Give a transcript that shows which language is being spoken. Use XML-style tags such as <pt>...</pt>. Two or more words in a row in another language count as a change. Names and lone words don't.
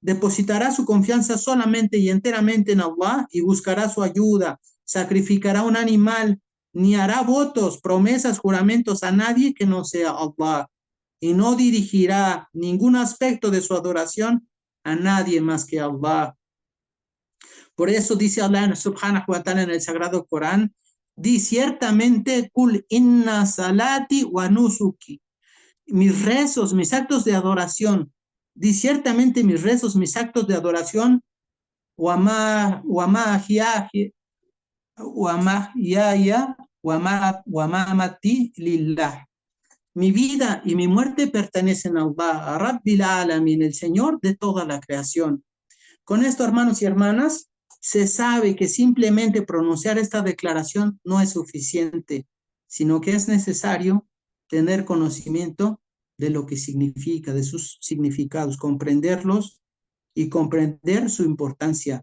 <es>solamente y enteramente en Allah y buscará su ayuda, sacrificará un animal, ni hará votos, promesas, juramentos a nadie que no sea Allah, y no dirigirá ningún aspecto de su adoración a nadie más que Allah. Por eso dice Allah</es> <ar>سبحانه وتعالى</ar> <es>en el Sagrado Corán, di ciertamente,</es> <ar>قل إن صلاتي ونسكي,</ar> <es>mis rezos, mis actos de adoración, di ciertamente mis rezos, mis actos de adoración,</es> <ar>ومماتي لله.</ar> <es>Mi vida y mi muerte pertenecen a Allah, a</es> <ar>رب العالمين,</ar> <es>el Señor de toda la creación. Con esto, hermanos y hermanas, se sabe que simplemente pronunciar esta declaración no es suficiente, sino que es necesario tener conocimiento de lo que significa, de sus significados, comprenderlos y comprender su importancia.</es>